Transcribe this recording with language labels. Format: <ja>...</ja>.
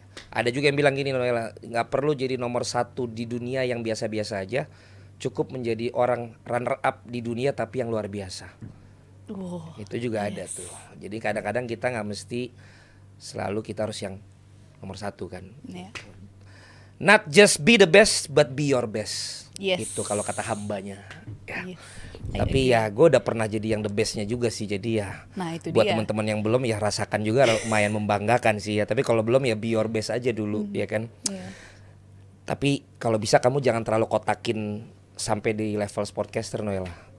<id>Ada juga yang bilang gini, Noella, nggak perlu jadi nomor 1 di dunia yang biasa-biasa aja, cukup menjadi orang runner up di dunia tapi yang luar biasa. Itu juga ada tuh. Jadi kadang-kadang kita nggak mesti selalu kita harus yang nomor 1 kan.</id> <en>Not just be the best, but be your best.</en> <id>Itu kalau kata hambanya. Ya. Tapi ya gue udah pernah jadi yang the bestnya juga sih. Jadi ya itu buat teman-teman yang belum ya rasakan juga, lumayan membanggakan sih ya. Tapi kalau belum ya</id> <en>be your best</en> <id>aja dulu, ya kan. Tapi kalau bisa kamu jangan terlalu kotakin sampai di level sportcaster, Noella.</id>